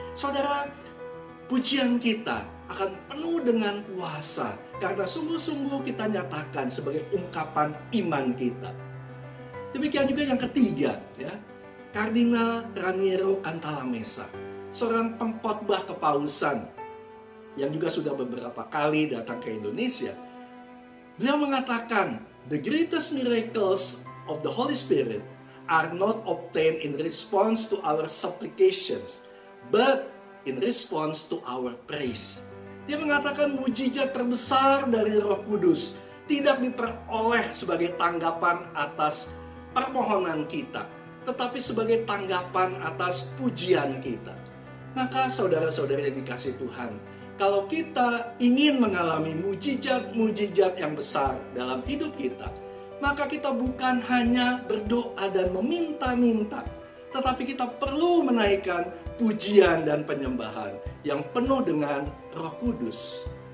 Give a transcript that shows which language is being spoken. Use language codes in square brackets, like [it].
[id] Saudara, pujian kita akan penuh dengan kuasa karena sungguh-sungguh kita nyatakan sebagai ungkapan iman kita. Demikian juga yang ketiga, ya, Kardinal Raniero Cantalamessa, seorang pengkhotbah kepausan yang juga sudah beberapa kali datang ke Indonesia. Beliau mengatakan, [en] the greatest miracles of the Holy Spirit are not obtained in response to our supplications, but in response to our praise. [id] Dia mengatakan mujizat terbesar dari Roh Kudus tidak diperoleh sebagai tanggapan atas permohonan kita, tetapi sebagai tanggapan atas pujian kita. Maka saudara-saudara yang dikasihi Tuhan, kalau kita ingin mengalami mujizat-mujizat yang besar dalam hidup kita, maka kita bukan hanya berdoa dan meminta-minta, tetapi kita perlu menaikkan pujian dan penyembahan yang penuh dengan Roh Kudus.